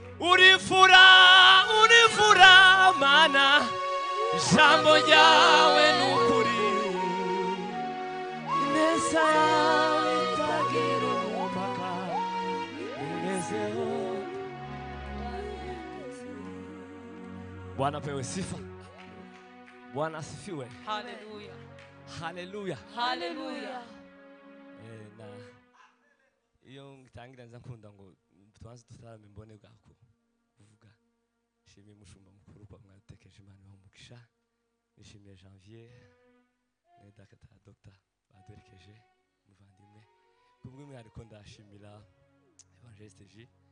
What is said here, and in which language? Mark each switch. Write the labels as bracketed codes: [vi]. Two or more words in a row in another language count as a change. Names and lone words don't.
[rw] Uri imfura, uri imfura, Mana. Ijambo ryawe ni ukuri. Ineza yawe itagira umupaka. Ingezeho. [sw] Bwana apewe sifa. Bwana asifiwe. Hallelujah. Haleluya. Hallelujah. Eh, na, [rw] iyo ngitangira nza nkunda ngo tubanze dutarame mbone bwa ku-, kuvuga. Nshimiye umushumba mukuru kwa mwadutekereje, Imana ibahe umugisha. Nishimiye Janvier, mwene data Dr. baduherekeje, umuvandimwe. Ku bw'umwihariko ndashimira Evangeliste J.